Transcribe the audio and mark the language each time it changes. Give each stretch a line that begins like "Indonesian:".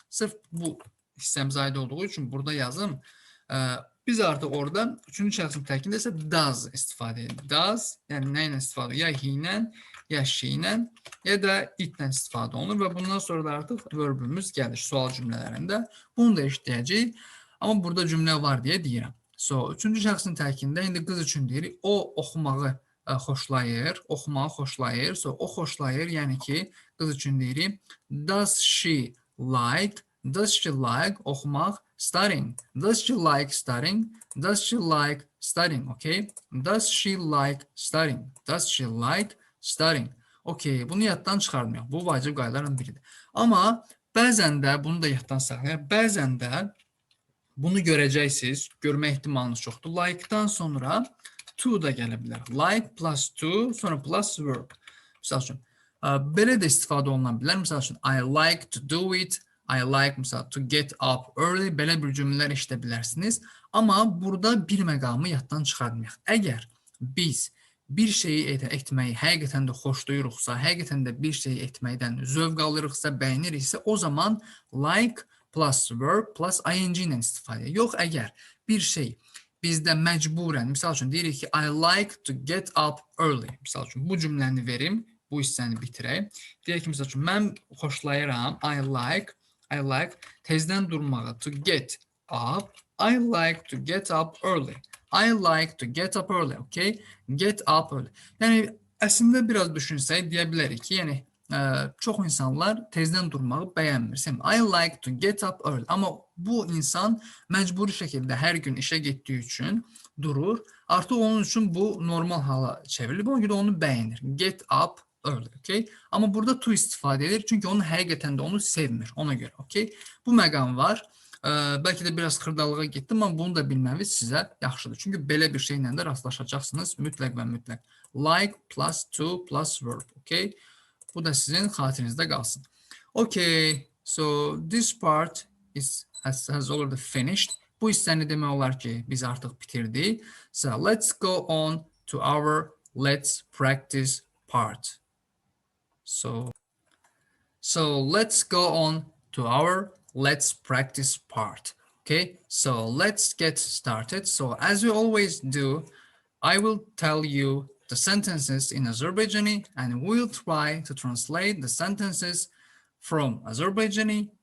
Azerbaijani: Sırf bu hissəmiz aid olduğu üçün burada yazım. Biz artıq oradan üçüncü şəxsin tərkində isə does istifadə edirik. Does, yəni nə ilə istifadə edirik? Ya he ilə, ya she ilə, ya da it ilə istifadə olunur və bundan sonra da artıq verbimiz gəlir sual cümlələrində. Bunu da işləyəcəyik. Amma burada cümlə var deyə deyirəm. So, üçüncü şəxsin tərkində indi qız üçün deyirik. O oxumağı xoşlayır, oxumağı xoşlayır. So, o xoşlayır, yəni ki, qız üçün deyirik.
English: Does she like
Azerbaijani: oxumaq?
English: Studying. Does she like studying? Does she like studying? Okay. Does she like studying? Does she like studying? Okay.
Azerbaijani: Bunu yaddan çıxarmayaq. Bu vacib qaydalardan biridir. Amma bəzən də bunu da yaddan saxlayaq. Bəzən də bunu görəcəksiniz. Görmə ehtimalınız çoxdur. Like-dan sonra to da gələ bilər. Like plus to, sonra plus verb. Misal üçün, belə də istifadə oluna bilər. Misal üçün,
English: I like to do it. I like, misal, to get up early.
Azerbaijani: Belə bir cümlələr işlədə bilərsiniz. Amma burada bir məqamı yaddan çıxarmayaq. Əgər biz bir şeyi etməyi həqiqətən də xoşlayırıqsa, həqiqətən də bir şeyi etməkdən zövq alırıqsa, bəyəniriksə, o zaman like plus verb plus ing ilə istifadə. Yox, əgər bir şey bizdə məcburən, misal üçün deyirik ki,
English: I like to get up early.
Azerbaijani: Misal üçün bu cümləni verim, bu hissəni bitirək. Deyək ki, misal üçün mən xoşlayıram,
English: I like
Azerbaijani: tezdən durmağı,
English: to get up. I like to get up early. I like to get up early, okay? Get up early.
Azerbaijani: Yəni, əslində biraz düşünsək, deyə bilərik ki, yəni, çox insanlar tezdən durmağı bəyənmir.
English: I like to get up early.
Azerbaijani: Amma bu insan məcburi şəkildə hər gün işə getdiyi üçün durur. Artıq onun üçün bu normal hala çevrilir. Ona görə onu bəyənir.
English: Get up early, okay?
Azerbaijani: Amma burada to istifadə edir, çünki onun həqiqətən də onu sevmir, ona görə, okay? Bu məqam var. Bəlkə də biraz xırdalığa getdim, amma bunu da bilməniz sizə yaxşıdır. Çünki belə bir şeylə də rastlaşacaqsınız mütləq və mütləq.
English: Like plus to plus verb, okay?
Azerbaijani: Bu da sizin xatirinizdə qalsın.
English: Okay, so this part has already finished.
Azerbaijani: Bu hissəni demək olar ki, biz artıq bitirdik.
English: So let's go on to our let's practice part. So let's go on to our let's practice part. Okay, so let's get started. So as we always do, I will tell you the sentences in Azerbaijani and we'll try to translate the sentences from Azerbaijani